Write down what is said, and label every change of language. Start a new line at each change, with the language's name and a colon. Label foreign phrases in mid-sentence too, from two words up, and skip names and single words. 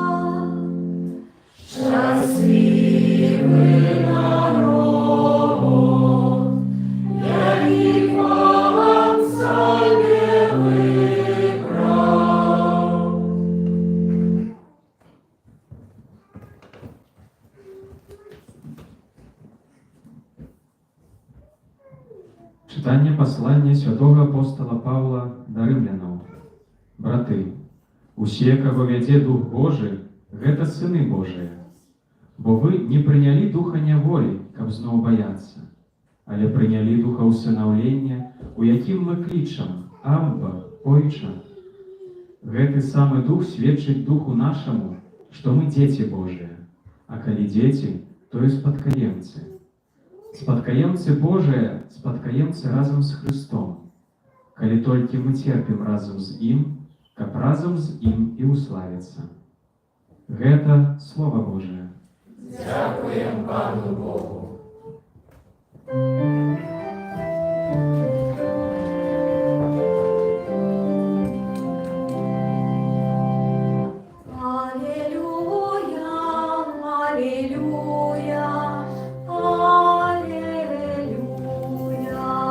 Ukrainian: Щасливий народ, який Пан собі вибрав. Читання послання святого апостола Павла до римлянаў.
Belarusian: Браты, усе, каго вядзе Дух Божы, гэта сыны Божыя. Бо вы не прынялі духа няволі, каб зноў баяцца, але прынялі духа ўсынаўлення, у якім мы клічам: Амба, Ойча. Гэты самы дух сведчыць духу нашаму, што мы дзеці Божыя, а калі дзеці, то і спадкаемцы. Спадкаемцы Божыя, спадкаемцы разам з Христом, калі толькі мы церпім разам з ім, каб разам з ім і уславіцца. Гэта Слова Божие.
Ukrainian: Дякуємо Пану Богу. Алілуя, алілуя, алілуя.